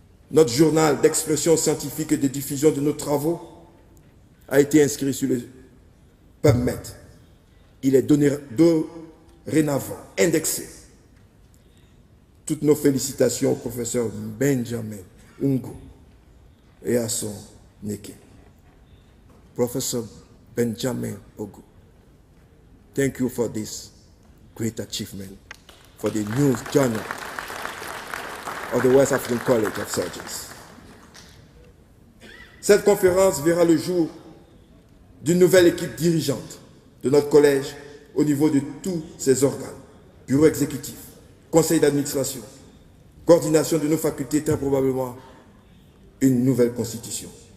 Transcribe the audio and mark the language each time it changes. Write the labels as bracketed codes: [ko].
[fr] Notre journal d'expression scientifique et de diffusion de nos travaux a été inscrit sur le PubMed. Il est dorénavant indexé. Toutes nos félicitations au professeur Benjamin Ungo et à son équipe. [en] Professor Benjamin Ungo, thank you for this great achievement for the News Journal of the West African College of Surgeons. [fr] Cette conférence verra le jour d'une nouvelle équipe dirigeante de notre collège au niveau de tous ses organes, bureau exécutif, conseil d'administration, coordination de nos facultés, très probablement une nouvelle constitution.